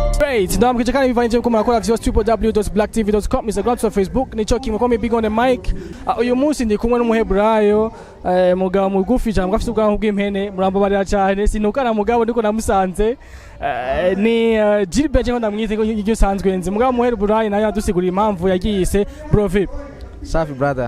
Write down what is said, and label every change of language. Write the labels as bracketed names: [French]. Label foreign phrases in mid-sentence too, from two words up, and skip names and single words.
[English] Great. [Rundi] Ndamukije kandi bivanye ko murakora vyose www.blacktv.com, Instagram, Facebook, nico kimwe ko [English] big on the mic. [Rundi] Uyu munsi ndi kumwe n'umuheburayo mugabo mugufi cyangwa afite ubwanwa bw'impene murambabarira cyane sinukana mugabo ndiko namusanze ni Gilbert ngo ndamwize ko igyo sanzwe nzi mugabo muheburayo nayo adusigura impamvu yagiyise Bro-VIP. Safi brother.